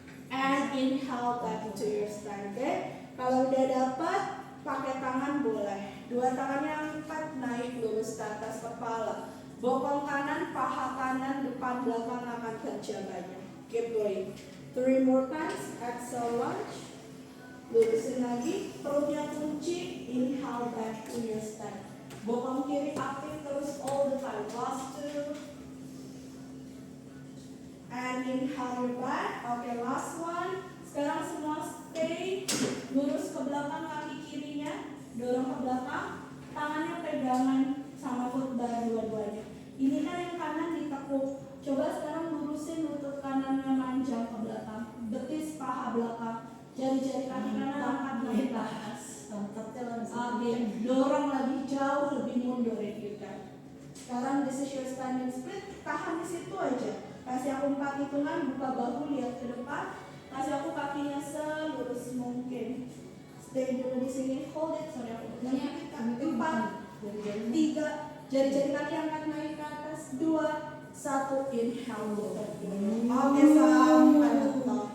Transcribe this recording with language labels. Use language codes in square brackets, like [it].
[en] And inhale back to your stand. [id] Okay? Kalau udah dapat, pakai tangan boleh. 2 tangannya angkat naik lurus ke atas kepala. Bokong kanan, paha kanan, depan belakang akan kerja banyak. [en] Keep going. 3 more times. Exhale lunge. [id] Lurusin lagi. Perutnya kunci. [en] Inhale back to your stand. [id] Bokong kiri aktif terus [en] all the time. Last 2. And inhale back. Oke, last one. [id] Sekarang semua [en] stay. [id] Lurus ke belakang kaki kirinya. Dorong ke belakang. Tangannya pegangan sama foot bar dua-duanya. Ini kan yang kanan ditekuk. Coba sekarang lurusin lutut kanannya manjang ke belakang. Betis paha belakang. Jari-jari kaki kanan angkat naik ke atas. Oke, dorong lagi jauh lebih mundur [en] if you can. [id] Sekarang [en] this is your standing split. [id] Tahan di situ aja. Kasih aku 4 hitungan, buka bahu, lihat ke depan. Kasih aku kakinya selurus mungkin. Stay dulu di sini, [en] hold it. [id] Sorry aku 4, 3, jari-jari kaki angkat naik ke atas. 2, 1, inhale. Oke, sampai mentok.